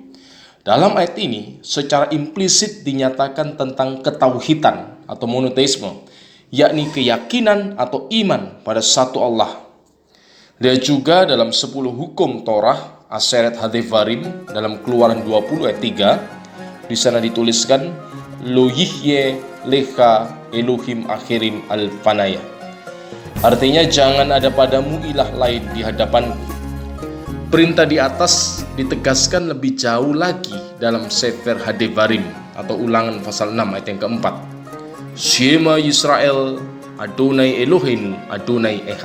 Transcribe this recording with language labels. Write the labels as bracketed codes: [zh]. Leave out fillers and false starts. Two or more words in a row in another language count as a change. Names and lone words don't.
[id] Dalam ayat ini secara implisit dinyatakan tentang ketauhidan atau monoteisme, yakni keyakinan atau iman pada satu Allah. Lihat juga dalam 10 hukum Torah [he] עשרת הדברים [id] dalam Keluaran 20 ayat 3, di sana dituliskan [he] לא יהיה לך אלהים אחרים על פני. [id] Artinya jangan ada padamu ilah lain di hadapanku. Perintah di atas ditegaskan lebih jauh lagi dalam Sefer Hadevarim atau Ulangan pasal 6 ayat yang keempat. [he] שמע ישראל אדוני אלהינו אדוני אחד.